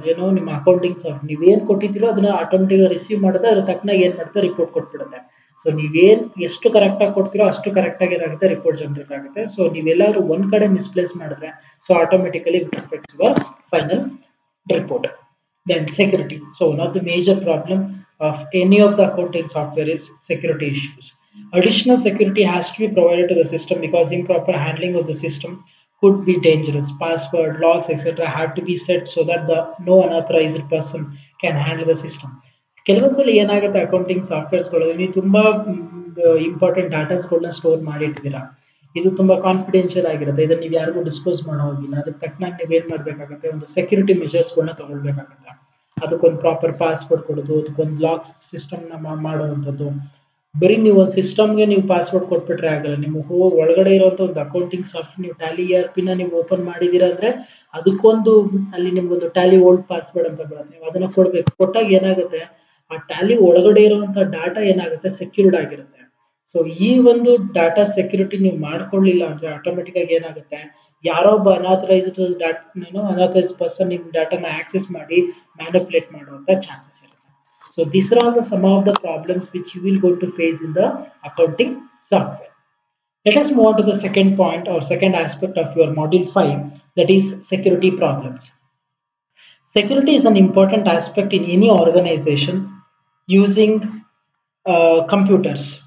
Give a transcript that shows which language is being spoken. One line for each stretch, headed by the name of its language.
Kannada: ಏನೋ ನಿಮ್ಮ accounting soft ನೀವೇನ್ ಕೊಟ್ಟಿದ್ದೀರೋ ಅದನ್ನ ಆಟೋಮೆಟಿಕ್ ರಿಸೀವ್ ಮಾಡುತ್ತೆ, ಅದ್ರ ತಕ್ಕನಾಗ ಏನ್ ಮಾಡುತ್ತೆ ರಿಪೋರ್ಟ್ ಕೊಟ್ಬಿಡುತ್ತೆ. ಸೊ ನೀವೇನ್ ಎಷ್ಟು ಕರೆಕ್ಟ್ ಆಗಿ ಕೊಡ್ತೀರೋ ಅಷ್ಟು ಕರೆಕ್ಟ್ ಆಗಿ ಏನಾಗುತ್ತೆ ರಿಪೋರ್ಟ್ ಜನರೇಟ್ ಆಗುತ್ತೆ. ಸೊ ನೀವೆಲ್ಲಾದ್ರೂ ಒಂದ್ ಕಡೆ ಮಿಸ್ಪ್ಲೇಸ್ ಮಾಡಿದ್ರೆ so automatically
English: It affects your final report. Then security. So one of the major problem of any of the accounting software is security issues. Additional security has to be provided to the system, because improper handling of the system could be dangerous. Password, logs, etc. have to be set so that the no unauthorized person can handle the system.
Kannada: ಕೆಲವೊಂದ್ಸಲ ಏನಾಗುತ್ತೆ accounting ಸಾಫ್ಟ್ವೇರ್ಸ್ಗಳು ನೀವು ತುಂಬಾ important ಡಾಟಾಸ್ಗಳನ್ನ store ಮಾಡಿಟ್ಟಿದ್ದೀರಾ. ಇದು ತುಂಬಾ confidential ಆಗಿರುತ್ತೆ, ಇದನ್ನ ನೀವು ಯಾರಿಗೂ ಡಿಸ್ಕ್ಲೋಸ್ ಮಾಡೋ ಹೋಗಿಲ್ಲ. ಅದಕ್ಕೆ ತಕ್ಕನಾಗಿ ನೀವು ಏನ್ ಮಾಡ್ಬೇಕಾಗುತ್ತೆ, ಒಂದು ಸೆಕ್ಯೂರಿಟಿ ಮೆಷರ್ಸ್ಗಳನ್ನ ತಗೊಳ್ಬೇಕಾಗುತ್ತೆ. ಅದಕ್ಕೊಂದು ಪ್ರಾಪರ್ ಪಾಸ್ವರ್ಡ್ ಕೊಡೋದು, ಅದಕ್ಕೊಂದು ಲಾಕ್ ಸಿಸ್ಟಮ್ನ ಮಾಡುವಂಥದ್ದು. ಬರೀ ನೀವು ಒಂದು ಸಿಸ್ಟಮ್ಗೆ ನೀವು ಪಾಸ್ವರ್ಡ್ ಕೊಟ್ಬಿಟ್ರೆ ಆಗಲ್ಲ. ನಿಮ್ಮ ಒಳಗಡೆ ಇರುವಂಥ ಒಂದು ಅಕೌಂಟಿಂಗ್ ಸಾಫ್ಟ್ವೇರ್ ನೀವು ಟ್ಯಾಲಿ ERP ನೀವು ಓಪನ್ ಮಾಡಿದ್ದೀರಾ ಅಂದ್ರೆ ಅದಕ್ಕೊಂದು ಅಲ್ಲಿ ನಿಮ್ಗೊಂದು ಟ್ಯಾಲಿ ಓಲ್ಡ್ ಪಾಸ್ವರ್ಡ್ ಅಂತ ಬರುತ್ತೆ. ನೀವು ಅದನ್ನ ಕೊಡ್ಬೇಕು. ಕೊಟ್ಟಾಗ ಏನಾಗುತ್ತೆ, ಆ ಟ್ಯಾಲಿ ಒಳಗಡೆ ಇರುವಂತ ಡಾಟಾ ಏನಾಗುತ್ತೆ, ಸೆಕ್ಯೂರ್ಡ್ ಆಗಿರುತ್ತೆ. ಸೊ ಈ ಒಂದು ಡಾಟಾ ಸೆಕ್ಯೂರಿಟಿ ನೀವು ಮಾಡ್ಕೊಳ್ಳಿಲ್ಲ ಅಂದ್ರೆ ಆಟೋಮೆಟಿಕ್ ಆಗಿ ಏನಾಗುತ್ತೆ, ಯಾರೋ ಒಬ್ಬ ಅನಾಥರೈಸ್ಡ್ ಪರ್ಸನ್ ನಿಮ್ಮ ಡಾಟಾನ ಆಕ್ಸೆಸ್ ಮಾಡಿ ಮ್ಯಾನಿಪುಲೇಟ್ ಮಾಡುವಂತ ಚಾನ್ಸಸ್ ಇರುತ್ತೆ.
English: So these are all the some of the problems which you will going to face in the accounting software. Let us move on to the second point or second aspect of your module 5, that is security problems. Security is an important aspect in any organization using computers.